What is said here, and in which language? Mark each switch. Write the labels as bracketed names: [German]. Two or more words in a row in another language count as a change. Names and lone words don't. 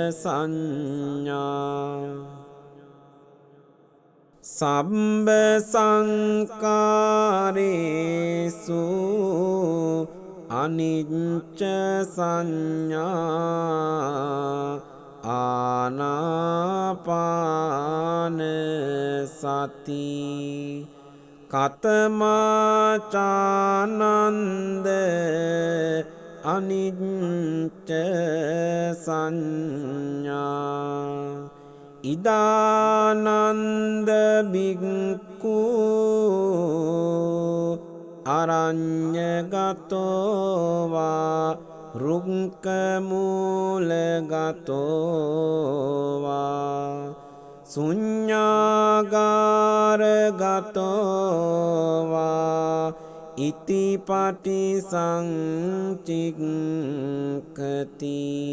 [Pali] සංඥා සම්බ සංකාරේසු අනිච්ච සංඥා ආනාපාන සති කතමාචානන්ද අනිච්ච සංඥා ඉදානන්ද බික්ඛු අරඤ්ඤගතෝවා රුක්ඛමූලගතෝවා සුඤ්ඤාගාරගතෝවා ඉතිපටි සංචික්ඛති